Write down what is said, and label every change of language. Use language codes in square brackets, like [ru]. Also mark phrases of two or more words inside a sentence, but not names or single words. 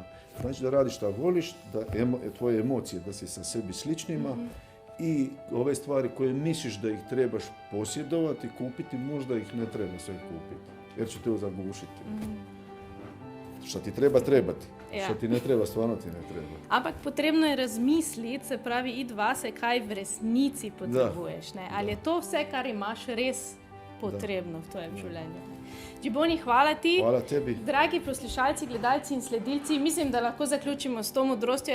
[hr] Znači da radiš šta voliš, da tvoje emocije, da si sa sebi sličnima i ove stvari koje misliš da ih trebaš posjedovati, kupiti, možda ih ne treba sve kupiti, jer će te zagušiti. Što ti treba trebati, što ti ne treba, stvarno ti ne treba. [sl] Ampak potrebno je razmisliti, se pravi, id vase, kaj v resnici potrebuješ. Ne? Ali je to vse, kar imaš res potrebno v tvojem življenju. Džiboni, hvala ti. Hvala tebi. Dragi poslušalci, gledalci in sledilci, mislim, da lahko zaključimo s to modrostjo.